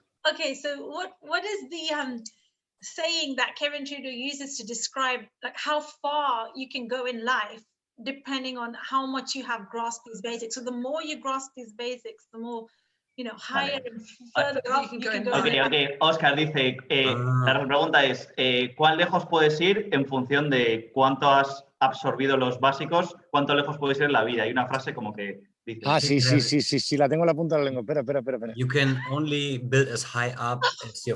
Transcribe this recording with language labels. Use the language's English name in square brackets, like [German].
[English] Okay, so what is the saying that Kevin Trudeau uses to describe like how far you can go in life, depending on how much you have grasped these basics? So the more you grasp these basics, the more higher and further up you can go. Okay. [Spanish] Oscar dice, la pregunta es, ¿cuán lejos puedes ir en función de cuánto has absorbido los básicos? ¿Cuánto lejos puedes ir en la vida? Hay una frase como que dice... Sí, la tengo en la punta de la lengua. Espera. [English] You can only build as high up as your